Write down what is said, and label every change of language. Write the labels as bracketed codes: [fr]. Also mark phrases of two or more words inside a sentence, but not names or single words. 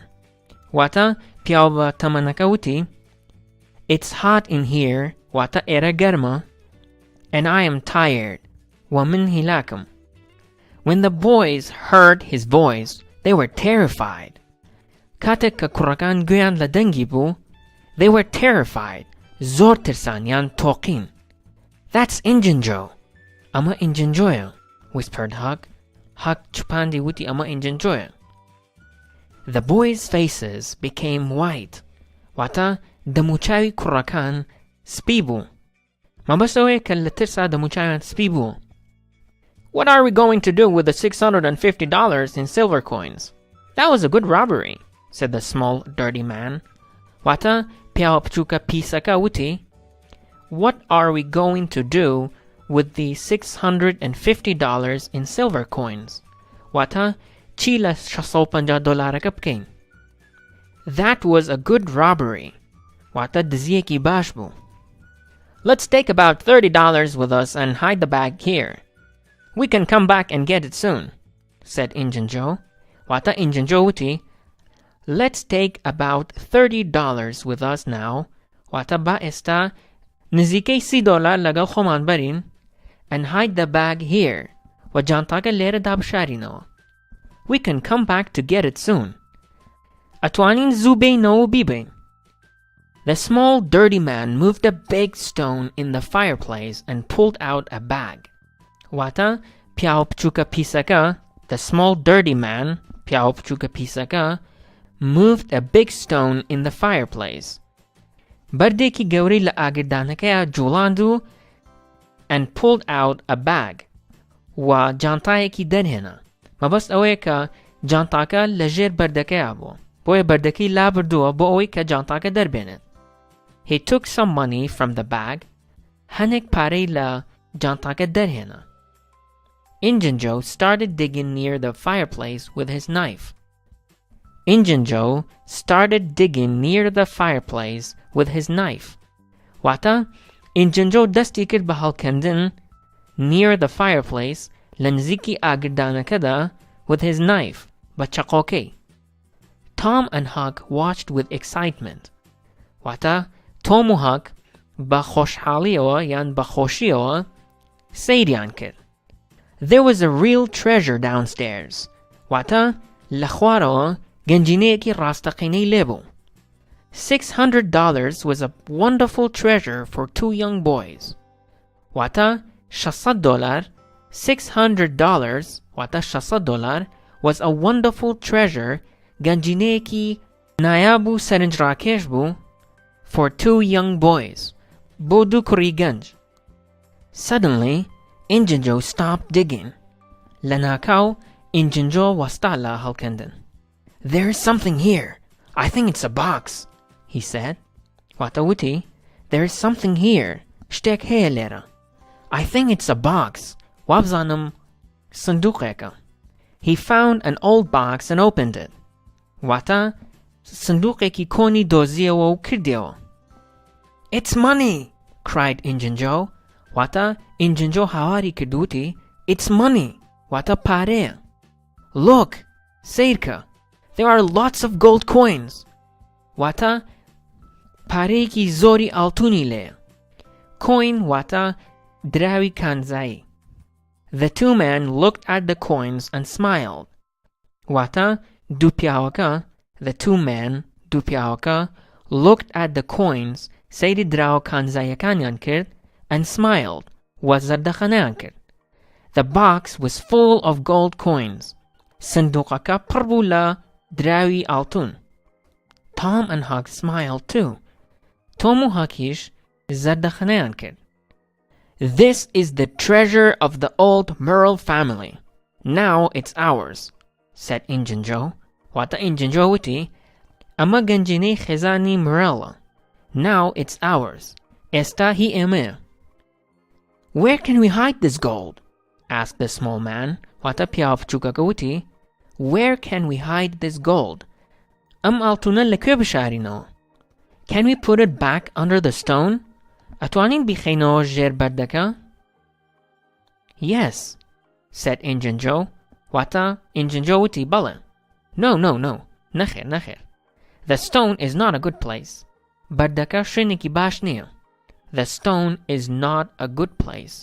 [ckb] واتە پیاو بە تەمەنەکە وتی [en] It's hot in here [ckb] واتە ئێرە گەرمە [en] and I am tired [ckb] و من هیلاکم. [en] When the boys heard his voice, they were terrified. [ckb] کاتێک کە کوڕەکان گوێیان لە دەنگی بوو, [en] they were terrified. [ckb] زۆر ترسانیان تۆقین. [en] That's Injun Joe. [ckb] ئەمە ئینجن جۆیە, whispered Huck. Huck چپاندی وتی ئەمە ئینجن جۆیە. [en] The boys' faces became white. [ckb] واتە دەموچاوی کوڕەکان سپی بوو. مەبەستەوەیە کە لە ترسا دەموچاویان سپی بوو. [en] What are we going to do with the $650 in silver coins? That was a good robbery, said the small, dirty man. [ckb] واتە پیاوە بچووکە پیسەکە وتی [en] What are we going to do with the $650 in silver coins? [ckb] واتە چی لە $650 بکەین؟ [en] That was a good robbery. [ckb] واتە دزیەکی باش بوو. [en] Let's take about $30 with us and hide the bag here. We can come back and get it soon, said Injun Joe. [ckb] واتە Injun Joe وتی [en] Let's take about $30 with us now. [ckb] واتە با ئێستا نزیکەی $30 لەگەڵ خۆمان بەرین [en] and hide the bag here. [ckb] و جانتاکە لێرە دابشارینەوە. [en] We can come back to get it soon. [ckb] ئەتوانین زوو بینەوە و بیبین. [en] The small dirty man moved a big stone in the fireplace and pulled out a bag. [ckb] واتە پیاو بچووکە پیسەکە [en] the small dirty man [ckb] پیاو بچووکە پیسەکە [en] moved a big stone in the fireplace. [ckb] بەردێکی گەورەی لە ئاگردانەکەیە جوڵاند و [en] and pulled out a bag. [ckb] و جانتایەکی دەرهێنا. مەبەست ئەوەیە کە جانتاکە لەژێر بەردەکەیە بووە. بۆیە بەردەکەی لابردووە بۆ ئەوەی کە جانتاکە دەربێنێت. [en] He took some money from the bag. [ckb] هەنێک پارەی لە جانتاکە دەرهێنا. [en] Injun Joe started digging near the fireplace with his knife. Injun Joe started digging near the fireplace with his knife. [ckb] واتە Injun Joe دەستی کرد بە هەڵکەندن [en] near the fireplace [ckb] لە نزیکی ئاگردانەکەدا [en] with his knife [ckb] بە چەقۆکەی. [en] Tom and Huck watched with excitement. [ckb] واتە تۆم و هەک بە خۆشحاڵیەوە یان بە خۆشیەوە سەیریان کرد. [en] There was a real treasure downstairs. [ckb] واتە لە خوارەوە گەنجینەیەکی ڕاستەقینەی لێبوو. [en] $600 was a wonderful treasure for 2 young boys. [ckb] واتە $600 $600 واتە $600 [en] was a wonderful treasure [ckb] گەنجینەیەکی نایاب و سەرنجڕاکێش بوو [en] for 2 young boys [ckb] بۆ 2 کوڕی گەنج. [en] Suddenly, Injun Joe stopped digging. [ckb] لە ناکاو Injun Joe وەستا لە هەڵکەندن. [en] There is something here. I think it's a box, he said. [ckb] واتە وتی [en] there is something here. [ckb] شتێک هەیە لێرە. [en] I think it's a box. [ckb] وابزانم سندوقێکە. [en] He found an old box and opened it. [ckb] واتە سندوقێکی کۆنی دۆزیەوە و کردیەوە. [en] It's money, cried Injun Joe. [ckb] واتە Injun Joe هاواری کردوتی [en] It's money. [ckb] واتە پارەیە. [en] Look, سیرکە. There are lots of gold coins. [ckb] واتە پارەیەکی زۆری ئاڵتونی لێیە. Coin واتە دراوی کانزایی. [en] The 2 men looked at the coins and smiled. [ckb] واتە دوو پیاوەکە [en] The 2 men [ckb] دوو پیاوەکە [en] looked at the coins [ckb] سەیری دراوە کانزاییەکانیان کرد [en] and smiled [ckb] و زەردەخەنەیان کرد. [en] The box was full of gold coins. [ckb] سندوقەکە پڕ بوو لە دراوی ئاڵتون. [en] Tom and Huck smiled too. [ckb] تۆم و هەکیش زەردەخەنەیان کرد. [en] This is the treasure of the old Merle family. Now it's ours, said Injun Joe. [ckb] واتە Injun Joe وتی ئەمە گەنجینەی خێزانی مرێڵە. [en] Now it's ours. [ckb] ئێستا هی ئێمەیە. [en] Where can we hide this gold? asked the small man. [ckb] واتە پیاوە بچووکەکە وتی [en] Where can we hide this gold? [ckb] ئەم ئاڵتونە لەکوێ بشارینەوە؟ [en] Can we put it back under the stone? [ckb] ئەتوانین بیخەینەوە ژێر بەردەکە؟ [en] Yes, said Injun Joe. [ckb] واتە Injun Joe وتی بەڵێ. No. نەخێر نەخێر. [en] The stone is not a good place. [ckb] بەردەکە شوێنێکی باش نییە. [en] The stone is not a good place.